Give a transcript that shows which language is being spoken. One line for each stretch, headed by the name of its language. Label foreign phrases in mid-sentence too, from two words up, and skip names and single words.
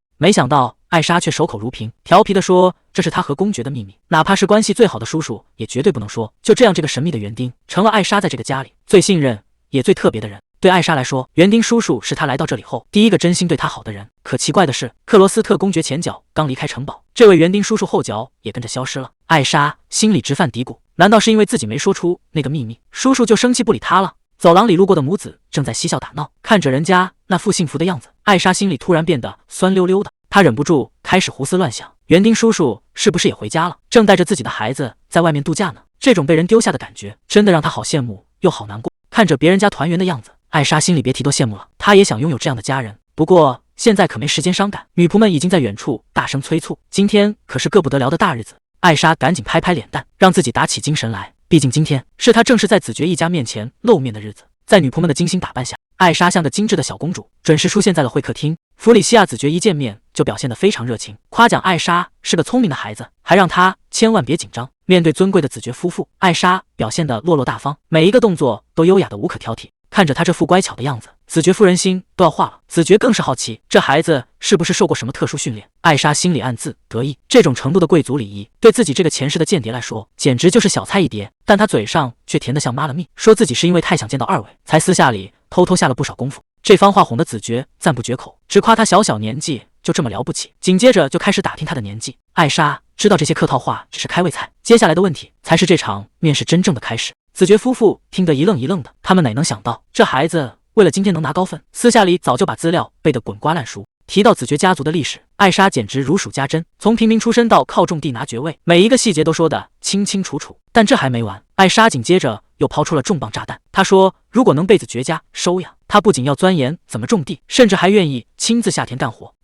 Chinese: 沒想到艾莎卻守口如瓶，調皮地說這是他和公爵的秘密，哪怕是關係最好的叔叔也絕對不能說。就這樣，這個神秘的園丁成了艾莎在這個家裡最信任也最特別的人。對艾莎來說，園丁叔叔是她來到這裡後第一個真心對她好的人。可奇怪的是，克羅斯特公爵前腳剛離開城堡，這位園丁叔叔後腳也跟着消失了。艾莎心裡直犯嘀咕，難道是因為自己沒說出那個秘密，叔叔就生氣不理她了？走廊裡路過的母子正在嬉笑打鬧，看着人家那副幸福的樣子，艾莎心裡突然變得酸溜溜的。她忍不住開始胡思亂想，園丁叔叔是不是也回家了，正帶着自己的孩子在外面度假呢？這種被人丟下的感覺真的讓她好羨慕又好難過。看着別人家團圓的樣子，艾莎心裡別提多羨慕了，她也想擁有這樣的家人。不過現在可沒時間傷感，女僕們已經在遠處大聲催促，今天可是個不得了的大日子。艾莎趕緊拍拍臉蛋，讓自己打起精神來，畢竟今天是她正式在子爵一家面前露面的日子。在女僕們的精心打扮下，艾莎像個精緻的小公主，準時出現在了會客廳。弗里西亞子爵一見面就表現得非常熱情，誇獎艾莎是個聰明的孩子，還讓她千萬別緊張。面對尊貴的子爵夫婦，艾莎表現得落落大方，每一個動作都優雅得無可挑剔。看着她這副乖巧的樣子，子爵夫人心都要化了。子爵更是好奇，這孩子是不是受過什麼特殊訓練？艾莎心裡暗自得意，這種程度的貴族禮儀，對自己這個前世的間諜來說，簡直就是小菜一碟。但她嘴上卻甜得像媽了蜜，說自己是因為太想見到二位，才私下裡偷偷下了不少功夫。這番話哄得子爵讚不絕口，只誇他小小年紀就這麼了不起。緊接着就開始打聽他的年紀。艾莎知道這些客套話只是開胃菜，接下來的問題才是這場面試真正的開始。子爵夫婦聽得一愣一愣的，他們哪能想到，這孩子為了今天能拿高分，私下裡早就把資料背得滾瓜爛熟。提到子爵家族的歷史，艾莎簡直如數家珍，從平民出身到靠種地拿爵位，每一個細節都說得清清楚楚。但這還沒完，艾莎緊接着又拋出了重磅炸彈。她說，如果能被子爵家收養，她不僅要鑽研怎麼種地，甚至還願意親自下田幹活。